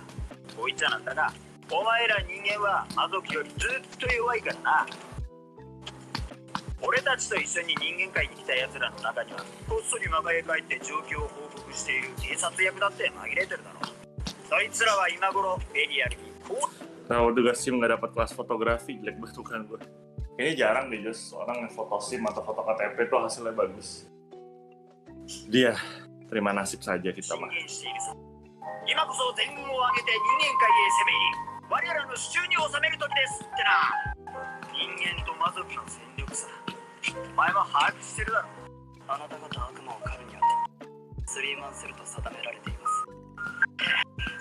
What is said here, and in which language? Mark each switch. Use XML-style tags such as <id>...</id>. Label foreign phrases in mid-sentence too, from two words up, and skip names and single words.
<ja>こいつらなんだが、お前ら人間は魔族よりずっと弱いからな。俺たちと一緒に人間界に来た奴らの中にはこっそり魔界へ帰って状況を報告している偵察役だって紛れてるだろう。そいつらは今頃ベリアルにこう。</ja> <id>Nah, udah SIM nggak dapat kelas fotografi, jelek banget kan gue. Kayaknya jarang deh just orang yang foto SIM atau foto KTP tuh hasilnya bagus. Dia terima nasib saja kita mah.</id> <ja>今こそ全軍を挙げて人間界へ攻め入り、我らの手中に収める時ですってな。人間と魔族の戦力差、お前も把握してるだろ。あなた方悪魔を狩るにあたってスリーマンセルと定められています。</ja>